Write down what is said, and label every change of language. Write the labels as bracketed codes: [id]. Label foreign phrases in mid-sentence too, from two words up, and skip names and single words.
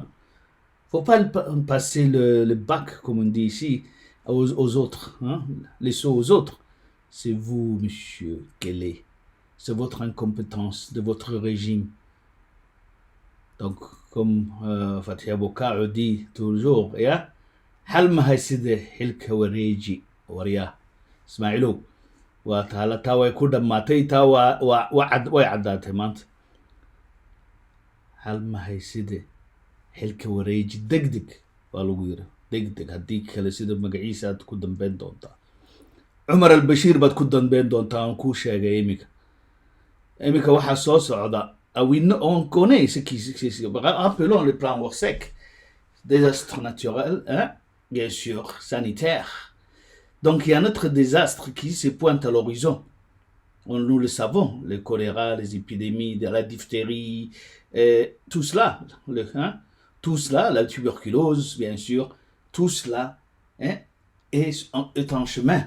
[fr] Faut pas passer le bac, comme on dit ici, aux autres, hein, les sauts aux autres. C'est vous, monsieur Kelly. C'est votre incompétence de votre régime. Donc, comme Fatia Bokar dit toujours, [so] hal ma hayside xilka wareeji warya Ismaaciilow waa taa way ku dhammaatay taa way caddaatay maanta hal ma hayside xilka wareeji degdeg waa lagu yiri degdeg haddii kale sida magaciisa aad ku dambeyn doontaa cumar albashiir baad ku dambeyn doontaa aan kuu sheegay iminka waxaa soo socda [fr] on connaît ce qui appelons le plan Orsec, désastre naturel, hein, bien sûr, sanitaire. Donc il y a un autre désastre qui se pointe à l'horizon. Nous le savons, le choléra, les épidémies, de la diphtérie, tout cela, tout cela, la tuberculose, bien sûr, tout cela est en chemin.